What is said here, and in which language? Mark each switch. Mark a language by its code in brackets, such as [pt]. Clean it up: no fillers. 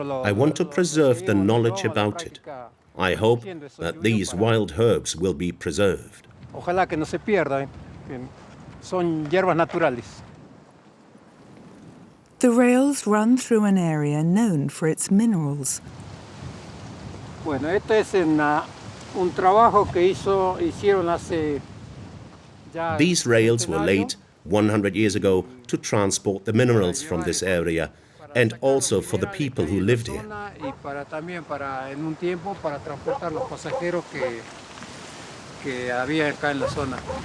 [en] I want to preserve the knowledge about it. I hope that these wild herbs will be preserved. [es] Ojalá que no se pierda, son hierbas naturales. [en] The rails run through an area known for its minerals. [es] Bueno, esto es un trabajo que hicieron hace ya. [en] These rails were laid 100 years ago to transport the minerals from this area and also for the people who lived here. [es] Y también en un tiempo para transportar los pasajeros que había acá en la zona.